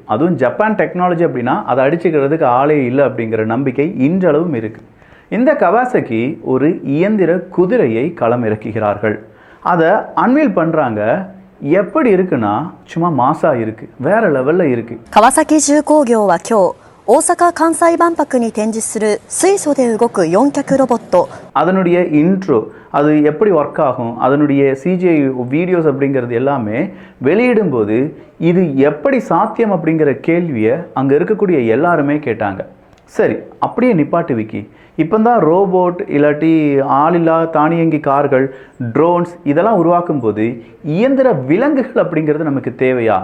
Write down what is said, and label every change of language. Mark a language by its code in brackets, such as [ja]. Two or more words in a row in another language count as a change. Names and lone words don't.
[ta] அதுவும் ஜப்பான் டெக்னாலஜி அப்படின்னா அதை அடிச்சுக்கிறதுக்கு ஆளே இல்லை அப்படிங்கிற நம்பிக்கை இன்றளவும் இருக்குது. இந்த கவாசகி ஒரு இயந்திர குதிரையை களம் இறக்குகிறார்கள். அதை அன்வீல் பண்ணுறாங்க. எப்படி இருக்குன்னா சும்மா மாசா இருக்கு, வேற லெவல்ல இருக்கு. [ja] கவாசாகி 重工業は今日大阪・関西万博に展示する水素で動く4脚ロボット。 [ta] அதனுடைய இன்ட்ரோ, அது எப்படி ஒர்க் ஆகும், அதனுடைய [en] CGI videos [ta] அப்படிங்கிறது எல்லாமே வெளியிடும்போது இது எப்படி சாத்தியம் அப்படிங்கிற கேள்வியை அங்கே இருக்கக்கூடிய எல்லாருமே கேட்டாங்க. சரி, அப்படியே நிப்பாட்டு விக்கி, இப்போ தான் ரோபோட் இல்லாட்டி ஆளில்லா தானியங்கி கார்கள், ட்ரோன்ஸ் இதெல்லாம் உருவாக்கும் போது இயந்திர விலங்குகள் அப்படிங்கிறது நமக்கு தேவையா?